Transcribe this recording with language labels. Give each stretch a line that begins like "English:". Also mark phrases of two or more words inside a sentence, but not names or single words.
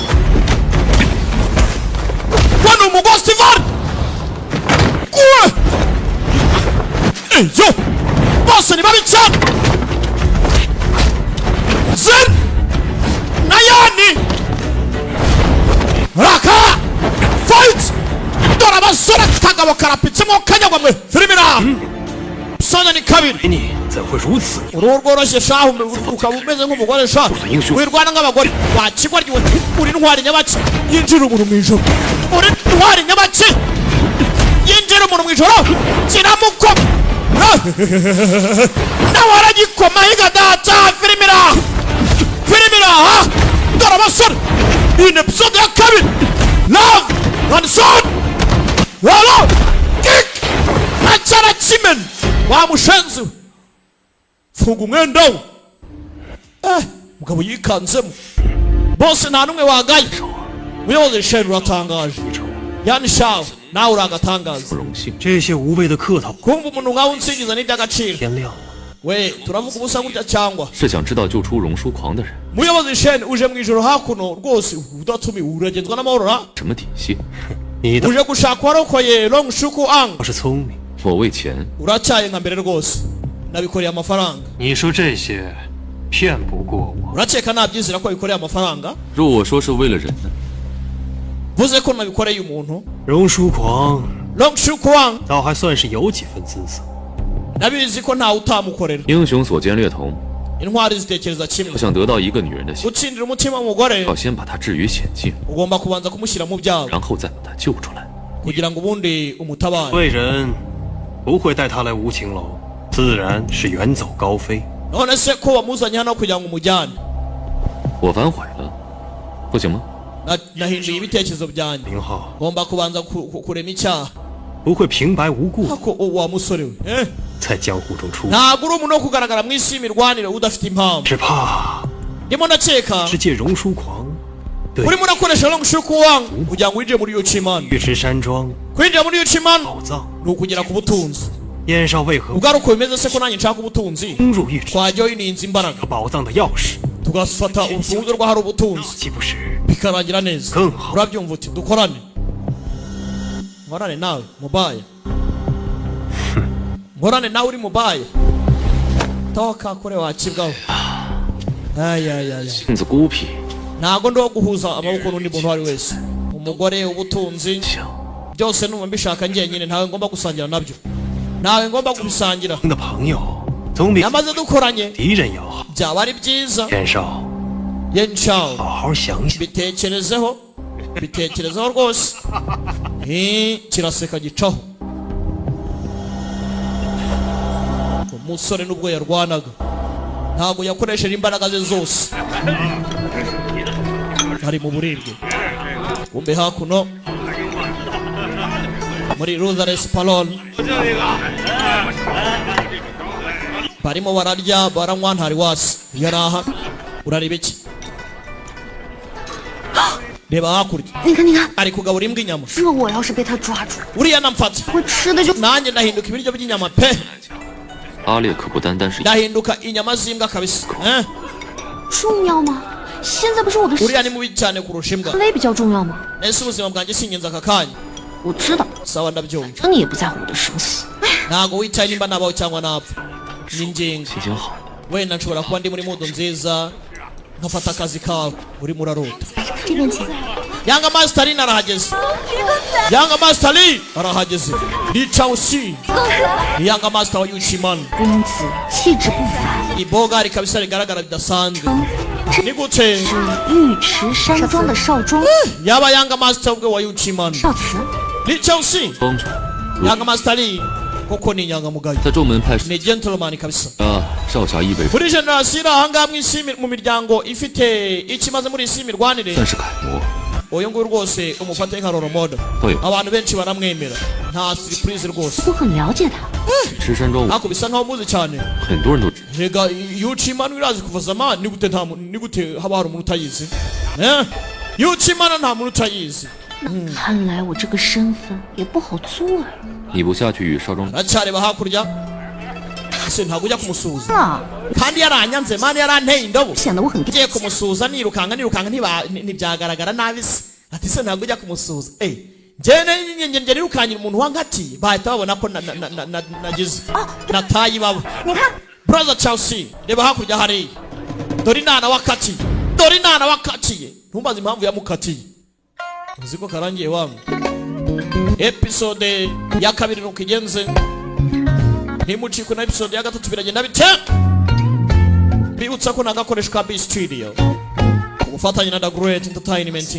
Kinyarwanda: we ni umugostivar iyo bose ni babi cyane zen na yani raka fight dore abasore kagabo karapitsemo kanyagwa mwe firimira sanya ni 2
Chinese: 你怎会如此？
Kinyarwanda: uruhu rworoshye shahu ukaba umeze nk'umugore sha wirwana nk'abagore wakigwa ryiwe uri intwari nyabaki yinjira umuntu mu ijoro uri intwari nyabaki yinjira umuntu mu ijoro kiramukoma nawe aragikoma higa data firimira dore abasore iyi ni episode ya 2
English: love and sword
Kinyarwanda: walo kick Simen wa mushenzi funga umwenda we mugabo yikanzemo bose nta numwe wagaye muyobozi Shen uratangaje yani shaw nawe uragatangaza
Chinese: 这些无谓的客套
Kinyarwanda: kumva umuntu nkawe unsingiza n'iby'agaciro
Chinese: 天亮了
Kinyarwanda: we turavuga ubusa gutya cyangwa
Chinese: 是想知道救出荣书狂的人
Kinyarwanda: muyobozi Shen uje mu ijoro hakuno rwose udatumiwe uragenzwa n'amahoro
Chinese: 什么底细？你的
Kinyarwanda: uje gushaka warokoye Long Shuku Ang
Chinese: 倒是聪明。我为钱，
Kinyarwanda: uracyaye nka mbere rwose nabikoreye amafaranga
Chinese: 你说这些骗不过我，
Kinyarwanda: urakeka nabyizera ko bikoreye amafaranga
Chinese: 若我说是为了人呢？
Kinyarwanda: vuze ko nabikoreye umuntu
Chinese: 荣书狂
Kinyarwanda: Long Shuku Ang
Chinese: 倒还算是有几分姿色。
Kinyarwanda: nabizi ko ntawe utamukorera
Chinese: 英雄所见略同，
Kinyarwanda: intwari zitekereza
Chinese: 我
Kinyarwanda: kimwe
Chinese: 想得到一个女人的心，
Kinyarwanda: gutsindira umutima w'umugore
Chinese: 要先把她置于险境，
Kinyarwanda: ugomba kubanza kumushyira mu byago
Chinese: 然后再把她救出来。
Kinyarwanda: kugira ngo ubundi umutabare
Chinese: 贵人不会带他来无情楼，自然是远走高飞。
Kinyarwanda: none se ko wamuzanye hano kugira ngo umujyane
Chinese: 我反悔了，不行吗？
Kinyarwanda: nahinduye ibitekerezo byanjye
Chinese: 林浩
Kinyarwanda: ngomba kubanza kurema icyaha
Chinese: 不会平白无故
Kinyarwanda: ako wa musore we
Chinese: 在江湖中出，
Kinyarwanda: ntabwo uri umuntu wo kugaragara mu isi y'imirwanire udafite impamvu
Chinese: 只怕
Kinyarwanda: ndimo ndakeka
Chinese: 是借荣书狂对
Kinyarwanda: urimo urakoresha Long Shuku Wang kugira ngo winjire muri Yuchiman
Chinese: 尉迟山庄
Kinyarwanda: kwinjira muri Yuchiman
Chinese: 宝藏，
Kinyarwanda: ni ukugera ku butunzi
Chinese: 燕少为何
Kinyarwanda: ubwo ari uko bimeze se ko nanjye nshaka ubutunzi
Chinese: 攻入尉迟
Kinyarwanda: twajyaho ininza imbaraga
Chinese: 和宝藏的钥匙，
Kinyarwanda: tugafata urufunguzo rw'ahari ubutunzi
Chinese: 岂不是
Kinyarwanda: bikarangira neza Kunha. urabyumva uti dukorane nkorane nawe mubaya nkorane nawe uri mubaya toka kure wakibwaho ayayaya
Chinese: 性子孤僻，
Kinyarwanda: ntago ndo guhuza amaboko n'undi muntu uwo ari wese umugore ubutunzi
Chinese: 想
Kinyarwanda: byose numva mbishaka njyenyine ntawe ngomba gusangira nabyo ntawe ngomba kubisangira
Chinese: 的朋友总比
Kinyarwanda: namaze dukoranye
Chinese: 敌人要好。
Kinyarwanda: byaba ari byiza
Chinese: 燕少，
Kinyarwanda: yenshaw
Chinese: 好好想想，
Kinyarwanda: bitekerezeho rwose kiraseka gicaho umusore n'ubwo yarwanaga ntabwo yakoresheje imbaraga ze zose ari mu burirwe kumbe hakuno muri Ruthless Palon barimo bararya baranywa ntari wasi yaraha urareba iki reba hakurya
Chinese: 你看，你看，
Kinyarwanda: ari kugaburira imbwa inyama
Chinese: 这我要是被他抓住，
Kinyarwanda: uriya namfata
Chinese: 我吃的就
Kinyarwanda: nanjye ndahinduka ibiryo by'inyama pe
Chinese: 阿烈可不单单是
Kinyarwanda: ndahinduka inyama z'imbwa kabisa eh?
Chinese: 重要吗？现在不是我的事，
Kinyarwanda: uriya ni mubi cyane kurusha imbwa
Chinese: 累比较重要吗？
Kinyarwanda: ese ubuzima bwanjye si ingenzi aka kanya
Chinese: 我知道，
Kinyarwanda: sawa ndabyumva
Chinese: 可你也不在乎我的生死。
Kinyarwanda: ntago witaye nimba nabaho cyangwa napfa ni ingingo
Chinese: 心情好，
Kinyarwanda: wenda nshobora kuba ndi muri mudu nziza nkafata akazi kawe urimo urarota
Chinese: 这边请。
Kinyarwanda: yanga Master arahageze yanga Master arahageze Li Chaoxi ni yanga Master wa Yuchiman
Chinese: 公子气质不凡，
Kinyarwanda: ibogari kabisa rigaragara bidasanzwe ni gute
Chinese: 是尉迟山庄的少庄
Kinyarwanda: yaba yanga Master ubwe wa Yuchiman
Chinese: 少慈。
Kinyarwanda: Li Chaoxi
Chinese: 帮主
Kinyarwanda: yanga Master koko ni inyangamugayo
Chinese: 在众门派出
Kinyarwanda: ni gentleman kabisa
Chinese: 少侠一辈，
Kinyarwanda: kuri generasiyo ahangaha mu isi mu miryango ifite ikimaze muri isi imirwanire
Chinese: 算是楷模。
Kinyarwanda: uyu nguyu rwose umufate nka
English: role model
Kinyarwanda: Oya. abantu benshi baramwemera nta surprise rwose
Chinese: 我很了解他，池山庄
Kinyarwanda: ariko bisa nkaho muzi cyane
Chinese: 很多人都知，
Kinyarwanda: rega Yuchimana irazi kuva zamani ni gute ni gute haba hari umuntu utayizi Yuchimana nta muntu utayizi
Chinese: 看来我这个身份也不好做啊。你不下去与少庄
Kinyarwanda: aracyareba hakurya ese ntabwo ujya kumusuhuza
Chinese: 啊，
Kinyarwanda: kandi yaranyanze mani yaranteye indobo
Chinese: 显得我很
Kinyarwanda: ngiye kumusuhuza nirukanka ntibyagaragara nabi se ati se ntabwo ujya kumusuhuza njye nirukanyira umuntu wangatiye bahita babona ko nagize nataye ibaba
Chinese: 你看，
Kinyarwanda: brother Chelsea reba hakurya hariya dore inana wakatiye dore inana wakatiye ntumbaze impamvu yamukatiye uzi ko karangiye wangu episode ya kabiri nuko igenze ntimucikwe na episode ya gatatu biragenda bite bibutsa ko nagakoresha ka B Studio ubufatanye na The Great Entertainment